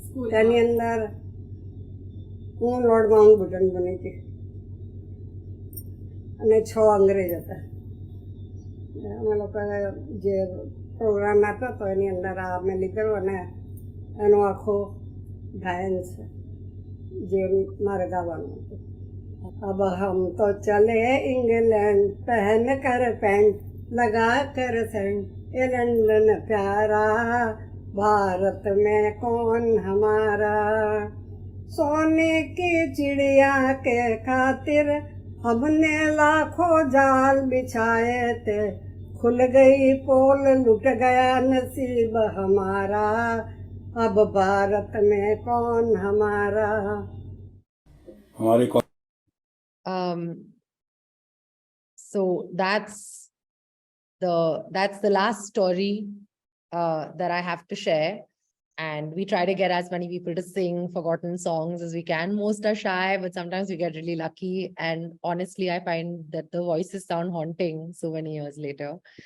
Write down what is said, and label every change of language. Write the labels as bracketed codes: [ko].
[gu] તેની અંદર હું લોર્ડ માઉન્ટબેટન બની હતી અને 6 અંગ્રેજ હતા. અમે લોકોએ જે પ્રોગ્રામ આપ્યો હતો એની અંદર આ મેં લીધેલું અને એનું આખું ગાયન છે જે મારે ગાવાનું હતું. [hi] अब हम तो चले इंग्लैंड पहन कर पैंट लगा कर सेंट ये लंदन प्यारा भारत में कौन हमारा सोने की चिड़िया के खातिर हमने लाखों जाल बिछाए थे खुल गई पोल लुट गया नसीब हमारा अब भारत में कौन हमारा. हमारे [en] So that's the last story that I have to share. And we try to get as many people to sing forgotten songs as we can. Most are shy, but sometimes we get really lucky. And honestly, I find that the voices sound haunting so many years later.